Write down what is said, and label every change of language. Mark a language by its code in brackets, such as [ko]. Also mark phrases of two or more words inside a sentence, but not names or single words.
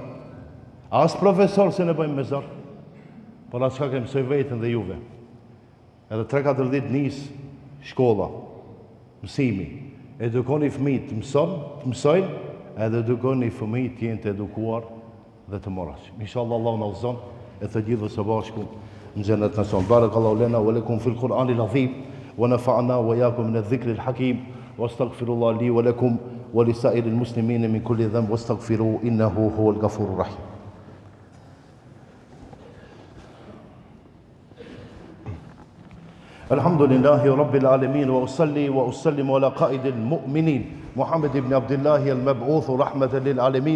[sq] As profesor se ne bëjmë me zërë, por as ka mësoj vetën dhe juve. Edhe 3-4 ditë nisë shkolla, mësimi, edukoni fëmijët të mësojnë, edhe edukoni fëmijët të jenë të edukuar dhe të moralshëm. Inshallah Allah na udhëzon e të gjithë së bashku në xhenet në son. [ar] بارك الله لنا ولكم في القرآن العظيم ونفعنا وإياكم من الذكر الحكيم وأستغفر الله لي ولكم ولسائر المسلمين من كل ذنب واستغفروه إنه هو الغفور الرحيم. الحمد لله رب العالمين وأصلي وأسلم على قائد المؤمنين محمد بن عبد الله المبعوث رحمة للعالمين